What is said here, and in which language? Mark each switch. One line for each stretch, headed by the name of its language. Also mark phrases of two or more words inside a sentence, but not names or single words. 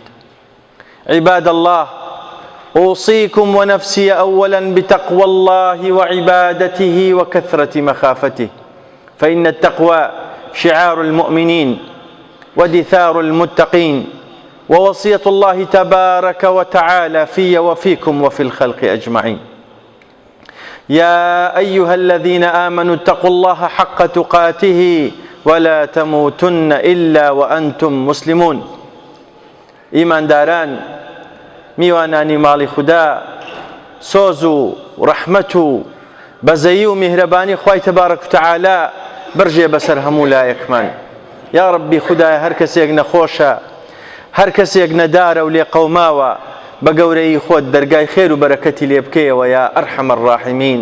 Arabic: عباد الله، أوصيكم ونفسي أولا بتقوى الله وعبادته وكثرة مخافته، فإن التقوى شعار المؤمنين ودثار المتقين ووصية الله تبارك وتعالى في وفيكم وفي الخلق أجمعين. يا أيها الذين آمنوا اتقوا الله حق تقاته ولا تموتن إلا وأنتم مسلمون.
Central Kurdish: إيمان داران، میوانانی ماڵی خوددا، سۆز و ڕەحمەت و بەزەیی و میهرەبانی خوای تەبارەک و تەعالا بڕژێ بەسەر هەموو لایەکمان. یا ڕەبی خودایە، هەر کەسێک نەخۆشە، هەر کەسێک نەدارە و لێ قەوماوە، بە گەورەی خۆت دەرگای خێر و بەرەکەتی لێ بکەیەوە
Arabic: یا ئەرحەمە الراحیمین.